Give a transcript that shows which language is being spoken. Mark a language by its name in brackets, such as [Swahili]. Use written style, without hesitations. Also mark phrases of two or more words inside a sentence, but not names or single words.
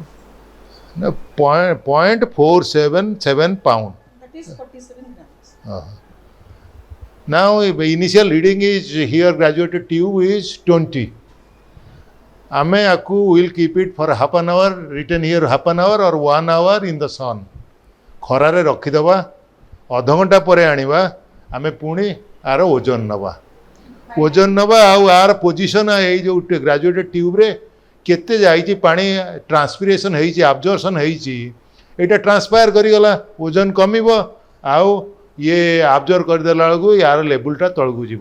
[English] No, 0.477 pound. That is 47 grams. Now initial reading is here, graduated tube is 20. [Odia] ଆମେ ଆକୁ [English] will keep it for half an hour, written here half an hour or 1 hour in the sun. [Odia] ଖରାରେ ରଖିଦେବା, ଅଧଘଣ୍ଟା ପରେ ଆଣିବା, ଆମେ ପୁଣି ଆର ଓଜନ ନେବା। ଓଜନ ନେବା ଆଉ ଆର ପୋଜିସନ୍ ଏଇ ଯେଉଁ [English] graduated tubeରେ [Odia] କେତେ ଯାଇଛି ପାଣି, ଟ୍ରାନ୍ସପିରେସନ୍ ହେଇଛି, ଆବଜର୍ପସନ୍ ହେଇଛି, ଏଇଟା ଟ୍ରାନ୍ସପାୟାର କରିଗଲା, ଓଜନ କମିବ, ଆଉ ଇଏ ଆବଜର୍ଭ କରିଦେଲା ବେଳକୁ ୟାର ଲେବୁଲଟା ତଳକୁ ଯିବ।